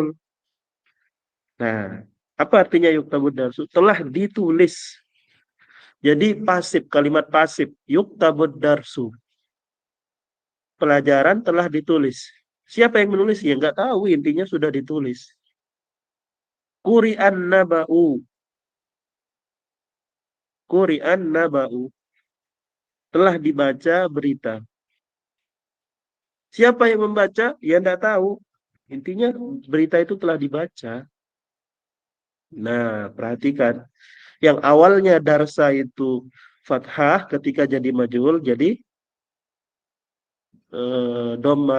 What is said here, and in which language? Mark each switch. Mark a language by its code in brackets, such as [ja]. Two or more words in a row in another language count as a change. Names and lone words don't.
[id] Nah, apa artinya [ar] يكتب الدرس? [id] Telah ditulis. Jadi pasif, kalimat pasif. [ar] يكتب الدرس. [id] Pelajaran telah ditulis. Siapa yang menulis? Ya nggak tahu, intinya sudah ditulis. [ar] قرئ النبأ. قرئ النبأ. [id] Telah dibaca berita. Siapa yang membaca? Ya nggak tahu. Intinya berita itu telah dibaca. Nah, perhatikan. Yang awalnya darsa itu fathah ketika jadi majhul, jadi dhammah.